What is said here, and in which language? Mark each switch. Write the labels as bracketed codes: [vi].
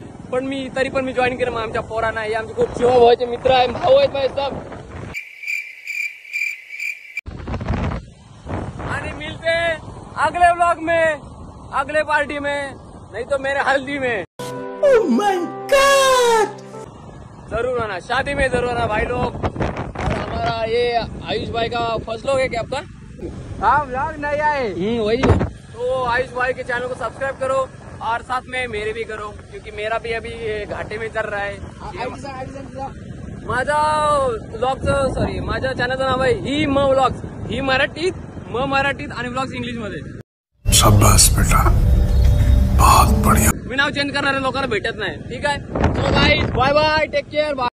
[mr] पण तरी पण मी जॉईन केलं. मग आमच्या पोरांना हे आमचे खूप शिवा भावाचे मित्र आहे, भाऊ आहेत [hi] भाई सब. आणि मिलते अगले व्लॉग में, अगले पार्टी में, नहीं तो मेरे हल्दी में. [en] Oh my God! [hi] जरूर आना, शादी में जरूर आना भाई लोग. और हमारा ये आयुष भाई का फर्स्ट व्लॉग है क्या आपका? हाँ व्लॉग नहीं आए. वही. तो आयुष भाई के चैनल को सब्सक्राइब करो और साथ में मेरे भी करो क्योंकि मेरा भी अभी घाटे में चल रहा है. [mr] माझा व्लॉगचं माझ्या चॅनलचं नाव आहे ही म व्लॉग्स. ही मराठीत आणि व्लॉग्स इंग्लिश मध्ये. [hi] शाबाश बेटा बहुत बढ़िया. [mr] मी नाव चेंज करणाऱ्या लोकांना भेटत नाही. ठीक आहे. [en] So guys bye bye, take care.